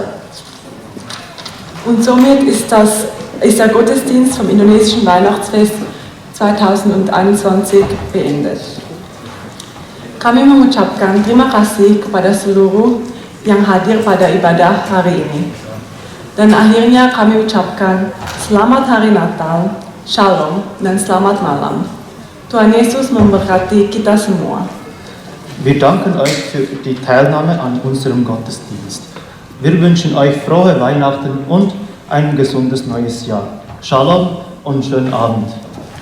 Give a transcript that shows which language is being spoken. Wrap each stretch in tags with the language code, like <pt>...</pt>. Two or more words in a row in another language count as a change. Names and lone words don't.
<de>Und somit ist der Gottesdienst vom indonesischen Weihnachtsfest 2021 beendet.</de> <id>Kami mengucapkan terima kasih kepada seluruh yang hadir pada ibadah hari ini. Dan akhirnya kami ucapkan Selamat Hari Natal, Shalom, dan Selamat Malam. Tuhan Yesus memberkati kita semua.</id> <de>Wir danken euch für die Teilnahme an unserem Gottesdienst. Wir wünschen euch frohe Weihnachten und ein gesundes neues Jahr. Shalom und schönen Abend.</de>